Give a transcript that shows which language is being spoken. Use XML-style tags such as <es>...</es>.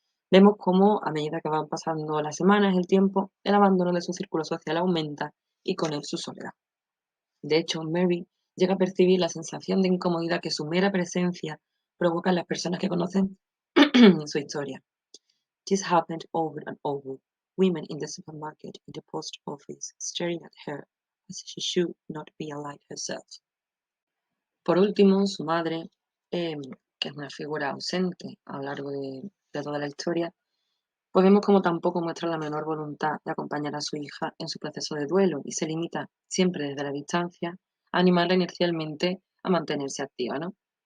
<es>Vemos cómo, a medida que van pasando las semanas, el tiempo, el abandono de su círculo social aumenta y con él su soledad. De hecho, Mary llega a percibir la sensación de incomodidad que su mera presencia provoca en las personas que conocen su historia.</es> <en>This happened over and over. Women in the supermarket, in the post office, staring at her as she should not be a light herself.</en> <es>Por último, su madre, que es una figura ausente a lo largo de toda la historia, pues vemos como tampoco muestra la menor voluntad de acompañar a su hija en su proceso de duelo y se limita, siempre desde la distancia, a animarla inercialmente a mantenerse activa, ¿no?</es>